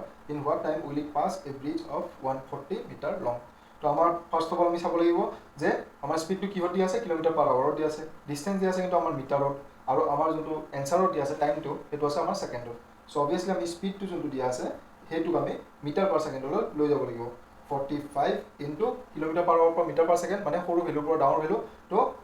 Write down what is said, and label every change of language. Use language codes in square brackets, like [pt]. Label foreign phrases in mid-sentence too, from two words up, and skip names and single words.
[en] In what time will it pass a bridge of 140 meter long? [as] তো আমাৰ [en] first of all [as] আমি চাব লাগিব যে আমাৰ স্পীডটো কিহত দিয়া আছে কিলোমিটাৰ/আৱাৰত দিয়া আছে ডিষ্টেঞ্চ দিয়া আছে কিন্তু আমাৰ মিটাৰত আৰু আমাৰ যোনটো এনসাৰত দিয়া আছে টাইমটো সেইটো আছে আমাৰ ছেকেণ্ডত [en] so obviously [as] আমি স্পীডটো যোনটো দিয়া আছে সেইটোক আমি মিটাৰ/ছেকেণ্ডলৈ লৈ যাব লাগিব 45 [en] into kilometer/hour [as] পৰা মিটাৰ/ছেকেণ্ড মানে সৰু ভেলুৰ পৰা ডাঙৰ ভেলু তো